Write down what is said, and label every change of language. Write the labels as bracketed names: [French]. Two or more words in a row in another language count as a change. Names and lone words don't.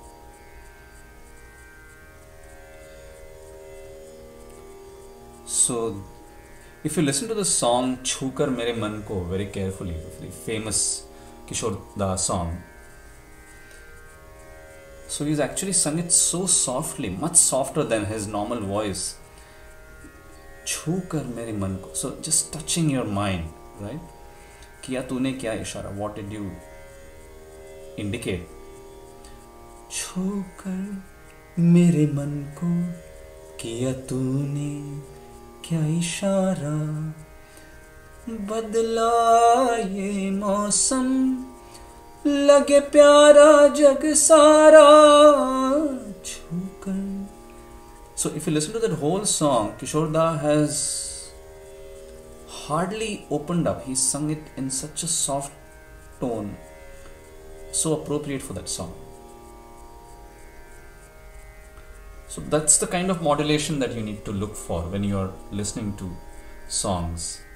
[English] So if you listen to the song Chhukar Mere Man Ko very carefully, the famous Kishore Das song, so he's actually sung it so softly, much softer than his normal voice. [Hindi] छूकर मेरे मन को. [English] So just touching your mind, right? [Hindi] किया तूने क्या इशारा? [English] What did you indicate? [Hindi] छूकर मेरे मन को, किया तूने क्या इशारा? बदला ये मौसम, लगे प्यारा जग सारा, छूकर. [English] So if you listen to that whole song, Kishore Da has hardly opened up. He sung it in such a soft tone, so appropriate for that song. So that's the kind of modulation that you need to look for when you are listening to songs.